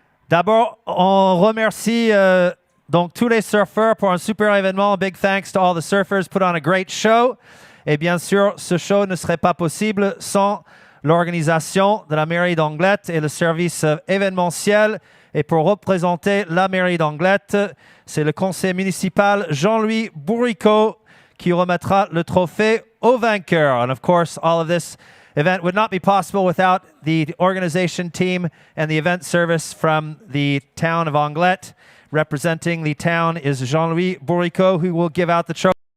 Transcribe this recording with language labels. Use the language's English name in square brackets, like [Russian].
[French] D'abord, on remercie donc tous les surfeurs pour un super événement. [English] Big thanks to all the surfers, put on a great show. [French] Et bien sûr, ce show ne serait pas possible sans l'organisation de la mairie d'Anglet et le service événementiel. Et pour représenter la mairie d'Anglet, c'est le conseiller municipal Jean-Louis Bourriquot qui remettra le trophée au vainqueur. [English] And of course, all of this event would not be possible without the organization team and the event service from the town of Anglet. Representing the town is Jean-Louis Bourriquot, who will give out the trophy.